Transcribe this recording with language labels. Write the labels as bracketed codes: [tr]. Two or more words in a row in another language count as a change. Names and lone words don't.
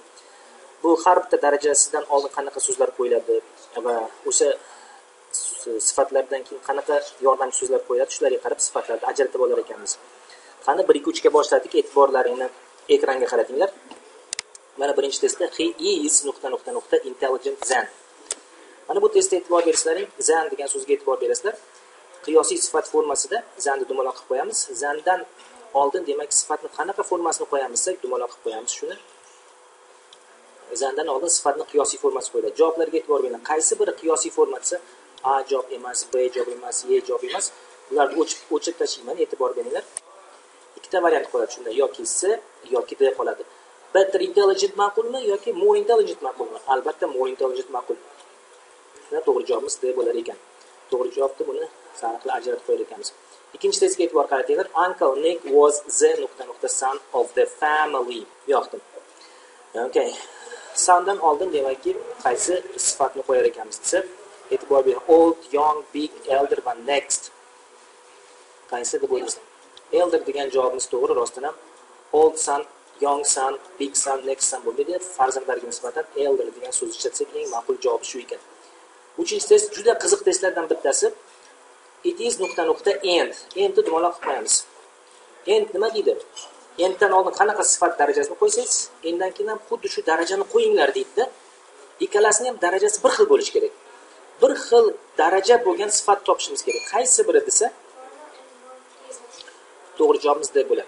[uz] Bu har bitta darajasidan oldin qanaqa so'zlar qo'yiladi va o'sha sifatlardan keyin qanaqa yordamchi so'zlar qo'yiladi, shularga qarab sifatlarni ajratib olar ekanmiz. Qani 1-2-3 ga boshladik. E'tiborlaringni ekranga qaratinglar. Mana birinchi testda [en] he is ... intelligent than. [uz] Mana bu testda e'tibor bersalaring, than degan so'zga e'tibor berasizlar. Qiyosiy sifat formasida thanni dumaloq qilib qo'yamiz. Thandan oldin demak sifatni qanaqa formasini qo'yamizsak, dumaloq qilib qo'yamiz shuni. Thandan oldin sifatni qiyosiy formasi qo'yiladi. Javoblarga e'tibor bering. Qaysi biri qiyosiy forma desa, a javob emas, b javob emas, y javob emas. Ularni o'chirib tashlayman, e'tibor beringlar. Ikkita variant qoladi shunda, yoki C yoki D qoladi. [en] Better intelligent [uz] ma'qulmi yoki [en] more intelligent ma'qulmi? [uz] Albatta [en] more intelligent [uz] ma'qul. Mana to'g'ri javobimiz D bo'lar ekan. To'g'ri javobni buni sariqla ajratib qo'yar ekanmiz. Ikkinchi testga e'tibor qaratinglar. [en] Uncle Nick was the ... son of the family. [uz] Yoqdim. Okay. Sondan oldin demakki qaysi sifatni qo'yar ekanmiz desa, e'tibor bering. [en] Old, young, big, elder va next. [uz] Qaysi deb o'ylaysiz? Elder degan javobimiz to'g'ri, rostdan ham [en] old son, young son, big son, next son [uz] bo'lmaydi. Farzandlarga nisbatan elder degan so'z ishlatsak eng ma'qul javob shu ekan. Uchinchi test juda qiziq testlardan bittasi. [en] It is ... and. [uz] Endni dumaloq qilib qo'yamiz. End nima deydi? Enddan oldin qanaqa sifat darajasini qo'ysangiz, endan keyin ham xuddi shu darajani qo'yinglar deydi-da. Ikkalasining ham darajasi bir xil bo'lishi kerak. Bir xil daraja bo'lgan sifat topishimiz kerak. Qaysi biri desa, to'g'ri javobimiz deb bo'ladi.